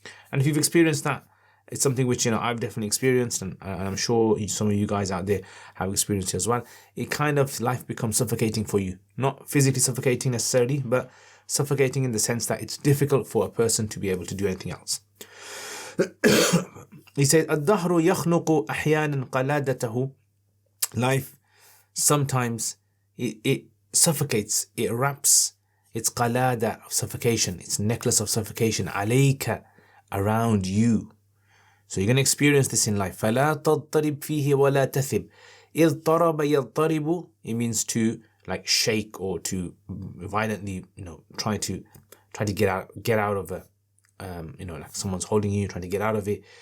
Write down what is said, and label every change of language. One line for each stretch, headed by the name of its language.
English: And if you've experienced that, it's something which, I've definitely experienced, and I'm sure some of you guys out there have experienced it as well. It kind of, life becomes suffocating for you. Not physically suffocating necessarily, but suffocating in the sense that it's difficult for a person to be able to do anything else. He says,
Arabic: الدهر يخنق أحيانا قلادته.
English: Life, sometimes, it suffocates, it wraps its qalada of suffocation, its necklace of suffocation, عليك, around you. So you're going to experience this in life.
Arabic: فَلَا تَضْطَرِبْ فِيهِ وَلَا تَثِبْ اضطرب يضطرب,
English: it means to like shake or to violently, try to get out of a, like someone's holding you, trying to get out of it.